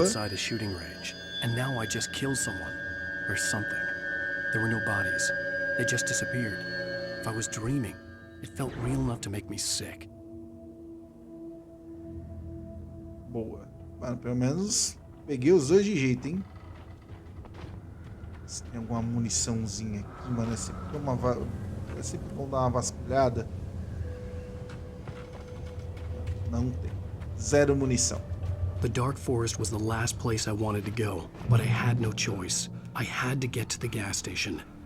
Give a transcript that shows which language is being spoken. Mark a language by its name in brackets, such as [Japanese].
[English] Outside a shooting range, and now I just killed someone or something. There were no bodies. They just disappeared. If I was dreaming, it felt real enough to make me sick. [Portuguese] Boa. Mano, pelo menos peguei os dois de jeito, hein? Se tem alguma muniçãozinha aqui, mano, é sempre bom dar uma vasculhada. Não tem. Zero munição. [English] The Dark Forest was the last place I wanted to go, but I had no choice. I had to get to the gas station.